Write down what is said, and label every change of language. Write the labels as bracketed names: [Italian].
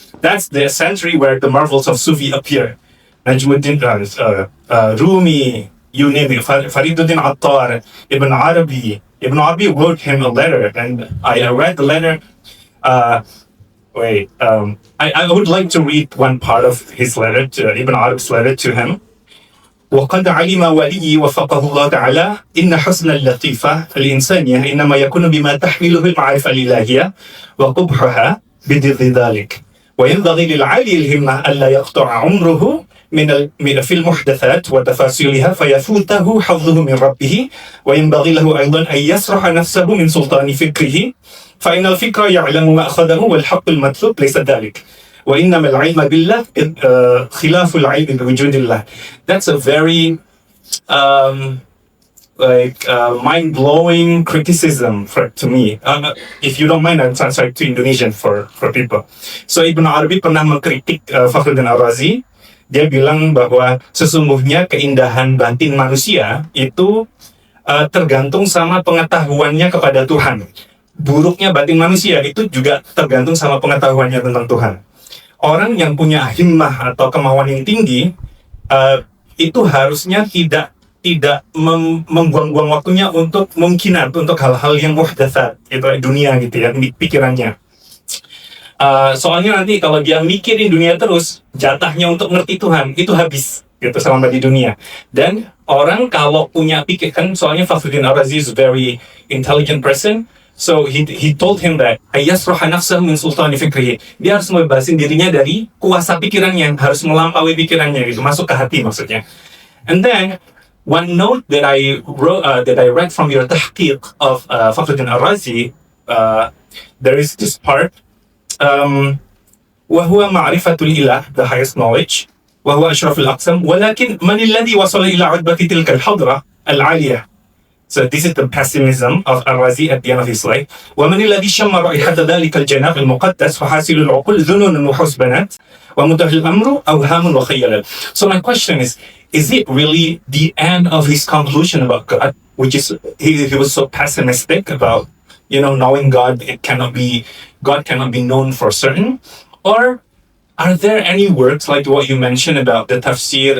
[English] That's the century where the marvels of Sufi appear. Najmuddin, Rumi, you name it, Fakhruddin Attar, Ibn Arabi. Ibn Arabi wrote him a letter, and I read the letter. I would like to read one part of his letter, to Ibn Arabi's letter to him. [Arabic] وقد علم ولي وفقه الله تعالى إن حسن اللطيفة الإنسانية إنما يكون بما تحمله المعرفة الإلهية وقبحها بضد ذلك وينبغي للعالي الهمة ألا يقطع عمره في المحدثات وتفاصيلها فيفوته حظه من ربه وينبغي له أيضا أن يسرح نفسه من سلطان فكره فإن الفكر يعلم ما أخذه والحق المطلوب ليس ذلك وإنما العلم بالله خلاف العلم بوجود الله. [English] That's a very mind-blowing criticism to me. If you don't mind, I'll translate to Indonesian for people. [Indonesian] So Ibn Arabi pernah mengkritik Fakhruddin al-Razi. Dia bilang bahwa sesungguhnya keindahan batin manusia itu tergantung sama pengetahuannya kepada Tuhan. Buruknya batin manusia itu juga tergantung sama pengetahuannya tentang Tuhan. Orang yang punya himmah atau kemauan yang tinggi itu harusnya tidak membuang-buang waktunya untuk mungkinat, untuk hal-hal yang muhdatsat, itu dunia gitu ya, pikirannya. Soalnya nanti kalau dia mikirin dunia terus, jatahnya untuk ngerti Tuhan itu habis gitu selama di dunia. Dan orang kalau punya pikiran, soalnya Fakhruddin al-Razi [English] is a very intelligent person. So he told him that [Arabic] ayasroha nafsahu min sultani fikrihi. [Indonesian] Dia harus membebasin dirinya dari kuasa pikirannya, harus melampaui pikirannya gitu, masuk ke hati maksudnya. [English] And then one note that I read from your tahqiq of Fakhruddin al-Razi, there is this part, [Arabic] وهو معرفة الإله, [English] the highest knowledge, [Arabic] وهو أشرف الأقسام, ولكن من الذي وصل إلى عتبة تلك الحضرة العالية. [English] So this is the pessimism of al-Razi at the end of his life. [Arabic] ومن الذي شم رائحة ذلك الجناب المقدس فحاصل العقول ذنون وحسبانات ومنتهى الأمر أوهام وخيالات. [English] So my question is it really the end of his conclusion about God, which is he was so pessimistic about knowing God? God cannot be known for certain, or are there any works like what you mentioned about the tafsir?